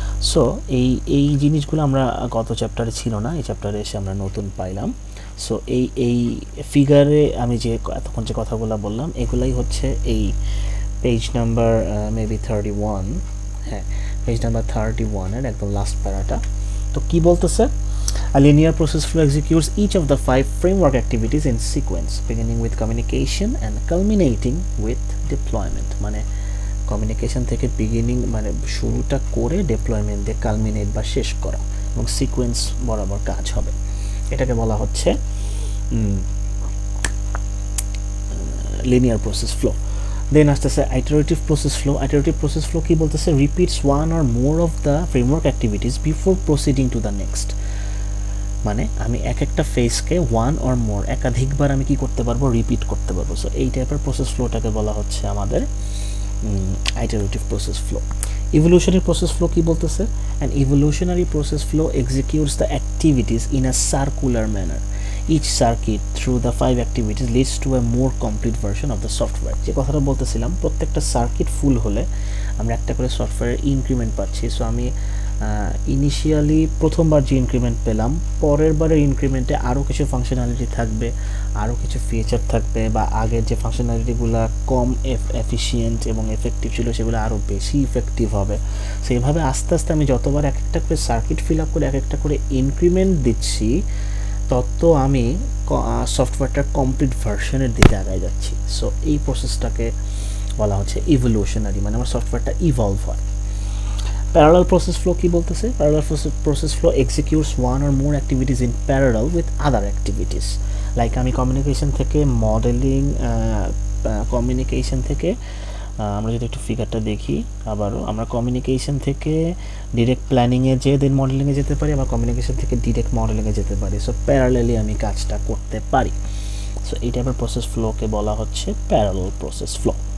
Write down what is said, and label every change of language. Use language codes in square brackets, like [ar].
[bn] So এই জিনিসগুলো আমরা গত চ্যাপ্টারে ছিল না, এই চ্যাপ্টারে এসে আমরা নতুন পাইলাম। সো এই ফিগারে আমি যে এতক্ষণ যে কথাগুলো বললাম এগুলাই হচ্ছে এই পেজ নাম্বার মেবি 31, হ্যাঁ পেজ নাম্বার 31-এর একদম লাস্ট প্যারাটা। তো কি বলতেছে? [en] A linear process flow executes each of the 5 framework activities in sequence, beginning with communication and culminating with deployment. [bn] মানে কমিউনিকেশন থেকে মানে শুরুটা করে ডিপ্লয়মেন্ট দিয়ে কালমিনেট বা শেষ করা, এবং সিকোয়েন্স বরাবর কাজ হবে। এটাকে বলা হচ্ছে লিনিয়ার প্রসেস ফ্লো। দেন আসতেছে আইটারেটিভ প্রসেস ফ্লো। আইটারেটিভ প্রসেস ফ্লো কি বলতেছে? [en] Repeats one or more of the framework activities before proceeding to the next. [bn] মানে আমি এক একটা ফেজকে ওয়ান অর মোর একাধিকবার আমি কি করতে পারবো? রিপিট করতে পারবো। সো এই টাইপের প্রসেস ফ্লোটাকে বলা হচ্ছে আমাদের iterative process flow. [en] Evolutionary process flow [bn] কি বলতেছে? [en] An evolutionary process flow executes the activities in a circular manner. Each circuit through the 5 activities leads to a more complete version of the software. [bn] যে কথাটা বলতেছিলাম, প্রত্যেকটা circuit ফুল হলে আমরা একটা করে সফটওয়্যারের ইনক্রিমেন্ট পাচ্ছি। সো আমি ইনিশিয়ালি প্রথমবার যে ইনক্রিমেন্ট পেলাম, পরের বারের ইনক্রিমেন্টে আরও কিছু ফাংশনালিটি থাকবে, আরও কিছু ফিচার থাকবে, বা আগের যে ফাংশনালিটিগুলো কম এফিশিয়েন্ট এবং এফেক্টিভ ছিল সেগুলো আরও বেশি ইফেক্টিভ হবে। সেইভাবে আস্তে আস্তে আমি যতবার এক একটা করে সার্কিট ফিল আপ করে এক একটা করে ইনক্রিমেন্ট দিচ্ছি, তত আমি সফটওয়্যারটার কমপ্লিট ভার্সনের দিকে আগায় যাচ্ছি। সো এই প্রসেসটাকে বলা হচ্ছে ইভলিউশনারি, মানে আমার সফটওয়্যারটা ইভলভ হয়। [en] Parallel process flow [bn] কি বলতেছে? [en] Parallel process flow executes one or more activities in parallel with other activities. [bn] Like আমি কমিউনিকেশন থেকে মডেলিং, কমিউনিকেশন থেকে আমরা যদি একটু ফিগারটা দেখি আবারও, আমরা কমিউনিকেশন থেকে ডিরেক্ট প্ল্যানিংয়ে যেয়ে দেন মডেলিংয়ে যেতে পারি, আবার কমিউনিকেশন থেকে ডিরেক্ট মডেলিংয়ে যেতে পারি। সো প্যারালালি আমি কাজটা করতে পারি। সো এই টাইপের প্রসেস ফ্লোকে বলা হচ্ছে প্যারালাল প্রসেস ফ্লো।